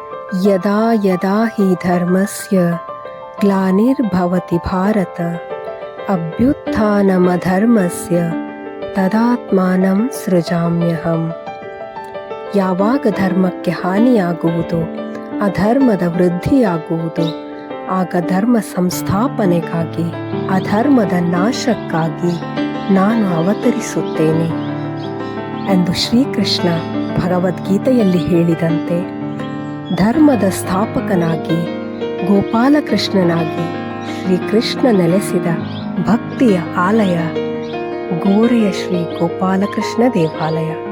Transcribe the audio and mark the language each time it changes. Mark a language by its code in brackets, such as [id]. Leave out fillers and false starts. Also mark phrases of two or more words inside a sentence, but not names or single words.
[sa] ಯದಾ ಯದಾ ಹಿ ಧರ್ಮಸ್ಯ ಗ್ಲಾನಿರ್ಭವತಿ ಭಾರತ ಅಭ್ಯುತ್ಥಾನಮಧರ್ಮಸ್ಯ ತದಾತ್ಮಾನಂ ಸೃಜಾಮ್ಯಹಂ. [kn] ಯಾವಾಗ ಧರ್ಮಕ್ಕೆ ಹಾನಿಯಾಗುವುದು, ಅಧರ್ಮದ ವೃದ್ಧಿಯಾಗುವುದು, ಆಗ ಧರ್ಮ ಸಂಸ್ಥಾಪನೆಗಾಗಿ, ಅಧರ್ಮದ ನಾಶಕ್ಕಾಗಿ ನಾನು ಅವತರಿಸುತ್ತೇನೆ ಎಂದು ಶ್ರೀಕೃಷ್ಣ ಭಗವದ್ಗೀತೆಯಲ್ಲಿ ಹೇಳಿದಂತೆ ಧರ್ಮದ ಸ್ಥಾಪಕನಾಗಿ, ಗೋಪಾಲಕೃಷ್ಣನಾಗಿ ಶ್ರೀಕೃಷ್ಣ ನೆಲೆಸಿದ ಭಕ್ತಿಯ ಆಲಯ ಗೋರೆಯ ಶ್ರೀ ಗೋಪಾಲಕೃಷ್ಣ ದೇವಾಲಯ.